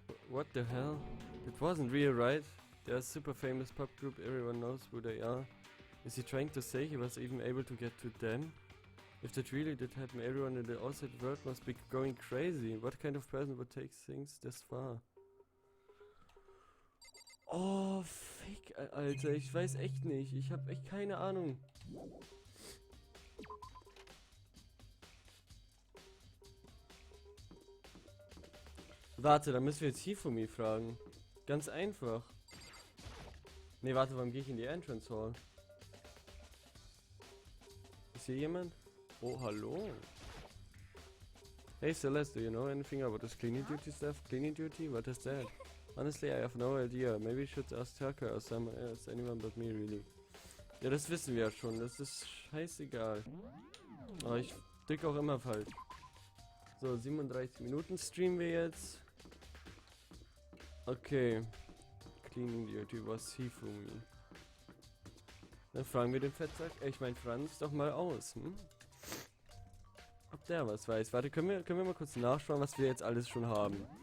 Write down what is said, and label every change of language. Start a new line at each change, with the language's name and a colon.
English: What the hell? It wasn't real, right? They're a super famous pop group, everyone knows who they are. Is he trying to say he was even able to get to them? If that really did happen, everyone in the outside world must be going crazy. What kind of person would take things this far?
German: Oh, fick, Alter, ich weiß echt nicht. Ich hab echt keine Ahnung. Warte, da müssen wir jetzt Hifumi fragen. Ganz einfach. Ne, warte, warum gehe ich in die Entrance Hall? Ist hier jemand? Oh, hallo.
English: Hey Celeste, do you know anything about this cleaning duty stuff? Cleaning duty? What is that? Honestly, I have no idea. Maybe you should ask Taka or someone else. Anyone but me, really.
German: Ja, das wissen wir ja schon. Das ist scheißegal. Aber ich drücke auch immer falsch. So, 37 Minuten streamen wir jetzt. Okay.
English: Cleaning duty was Hifumi.
German: Dann fragen wir den Fettsack, ich mein Franz, doch mal aus, hm? Ob der was weiß. Warte, können wir mal kurz nachschauen, was wir jetzt alles schon haben.